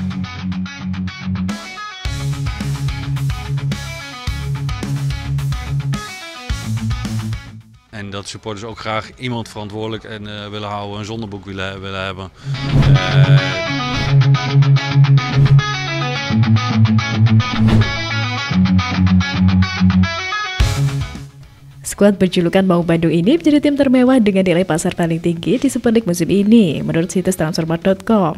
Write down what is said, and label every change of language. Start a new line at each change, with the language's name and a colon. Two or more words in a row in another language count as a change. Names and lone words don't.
Dutch: En dat supporters ook graag iemand verantwoordelijk en willen houden, een zondeboek willen hebben.
Indonesian: Skuad berjulukan Maung Bandung ini menjadi tim termewah dengan nilai pasar paling tinggi di Super League musim ini, menurut situs Transfermarkt.com.